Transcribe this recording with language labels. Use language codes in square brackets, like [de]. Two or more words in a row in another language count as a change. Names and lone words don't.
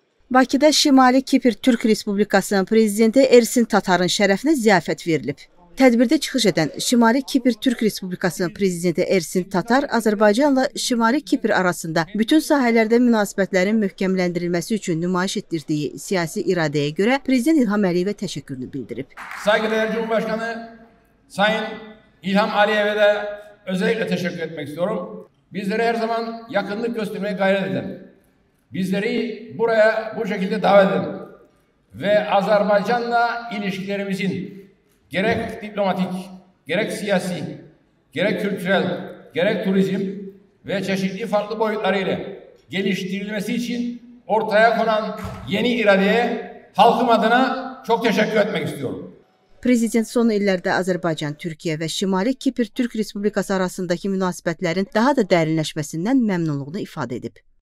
[az] Bakıda Şimali Kipr Türk Respublikasının prezidenti Ersin Tatarın şərəfinə ziyafət verilib. Tədbirdə çıxış edən Şimali Kipr Türk Respublikasının prezidenti Ersin Tatar Azərbaycanla Şimali Kipr arasında bütün sahələrdə münasibətlərin möhkəmləndirilməsi üçün nümayiş etdirdiyi siyasi iradəyə görə Prezident İlham Əliyevə təşəkkürünü bildirib. [tr] Saygıdeğer Cumhurbaşkanı Sayın İlham Aliyev'e de özellikle teşekkür etmek istiyorum. Bizlere her zaman yakınlık göstermeye gayret eden, bizleri buraya bu şekilde davet eden ve Azerbaycan'la ilişkilerimizin gerek diplomatik, gerek siyasi, gerek kültürel, gerek turizm ve çeşitli farklı boyutlarıyla geliştirilmesi için ortaya konan yeni iradeye halkım adına çok teşekkür etmek istiyorum. [az] Prezident son illərdə Azərbaycan, Türkiyə və Şimali Kipr Türk Respublikası arasındakı münasibətlərin daha da dərinləşməsindən məmnunluğunu ifadə edib.